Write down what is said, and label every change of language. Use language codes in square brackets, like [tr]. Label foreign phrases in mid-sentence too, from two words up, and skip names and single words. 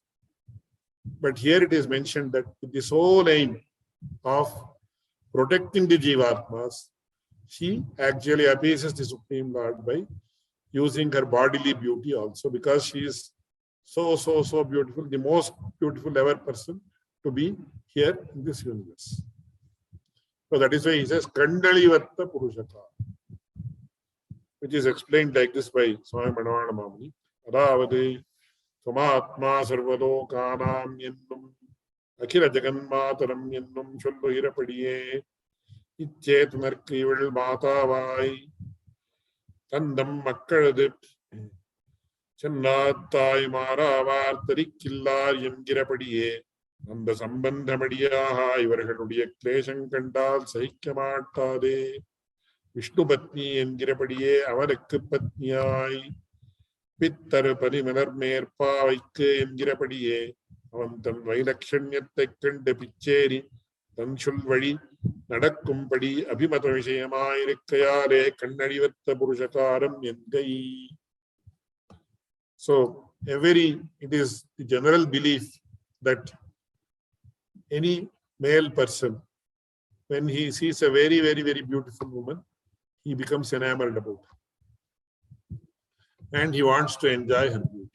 [en] But here it is mentioned that with the sole aim of protecting the Jivatmas, she actually appeases the Supreme Lord by using her bodily beauty also, because she is so beautiful, the most beautiful ever person to be here in this universe. So that is why he says Kandalivatta Purushaka, which is explained like this by Swami Manavana Mamuni. [ta] ஆதாவது சமஸ்த சர்வலோகானாம் என்னும் ஆகிற ஜகன்மாதரம் என்னும் சொல்லுகிறபடியே இச்சேதனர்க்கு இவள் மாதாவாய் தன் மக்களது சன்னதாய் மறவர் தரிக்கில்லார் என்கிறபடியே அந்த சம்பந்தமடியாக இவர்களுடைய கிளேசம் கண்டால் சகிக்க மாட்டாதே. விஷ்ணு பத்னி என்கிறபடியே அவனுக்கு பத்னியாய் பித்தரு பரிமலர் மேற்பாவைக்கு என்கிறபடியே அவன் தன் வைலட்சண்யத்தைக் கண்டு பிச்சேரி தன் சொல் வழி நடக்கும்படி அபிமத விஷயமாயிருக்கையாலே கண்ணடிவத்த புருஷகாரம் என்கை. [en] So it is the general belief that any male person, when he sees a very beautiful woman, he becomes enamored about her. And he wants to enjoy her beauty.